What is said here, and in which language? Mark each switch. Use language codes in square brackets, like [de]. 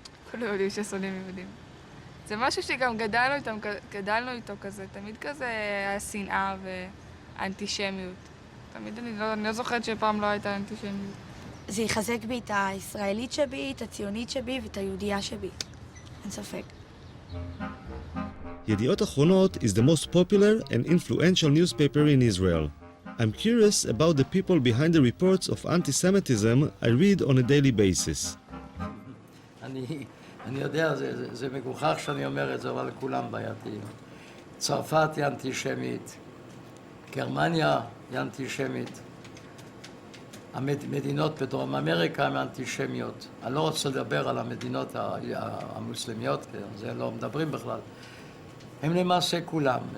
[he] כולנו יודעים ששונאים יהודים. זה משהו שגם גדלנו איתו כזה, תמיד כזה השנאה ואנטישמיות. תמיד אני לא זוכרת שפעם לא הייתה אנטישמיות. זה יחזק בי את הישראלית שבי, את הציונית שבי ואת היהודייה שבי. אין ספק. [en] Yediot Achronot is the most popular and influential newspaper in Israel. I'm curious about the people behind the reports of anti-Semitism I read on a daily basis. [he] אני יודע, זה מגוחך שאני אומר את זה, אבל כולם בעייתיים. צרפת היא אנטישמית, גרמניה היא אנטישמית, המדינות בדרום אמריקה הן אנטישמיות. אני לא רוצה לדבר על המדינות המוסלמיות, זה לא מדברים בכלל. הם למעשה כולם.